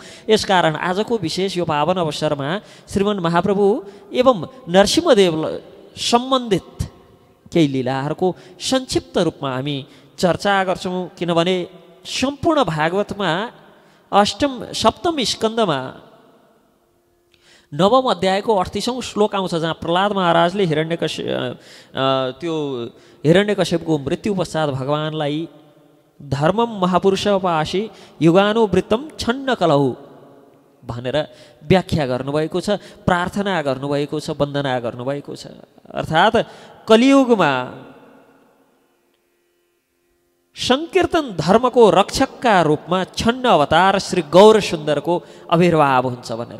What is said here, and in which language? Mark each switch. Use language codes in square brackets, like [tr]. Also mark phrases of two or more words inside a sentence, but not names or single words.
[ne] यसकारण आजको विशेष यो पावन अवसरमा श्रीमन् महाप्रभु एवं नरसिंहदेव सम्बन्धित केही लीलाहरूको संक्षिप्त रूपमा हामी चर्चा गर्छौँ। किनभने सम्पूर्ण भागवतमा सप्तम स्कन्धमा नवम अध्यायको 38औं श्लोक आउँछ, जहाँ प्रहलाद महाराजले हिरण्यकश्यपको मृत्यु पश्चात भगवानलाई [sa] धर्मम महापुरुषोपासी युगानुवृत्तम छन्न कलहु [ne] भनेर व्याख्या गर्नुभएको छ, प्रार्थना गर्नुभएको छ, वन्दना गर्नुभएको छ। अर्थात् कलियुगमा संकीर्तन धर्मको रक्षकका रूपमा छन्न अवतार श्री गौर सुन्दरको आविर्भाव हुन्छ भनेर।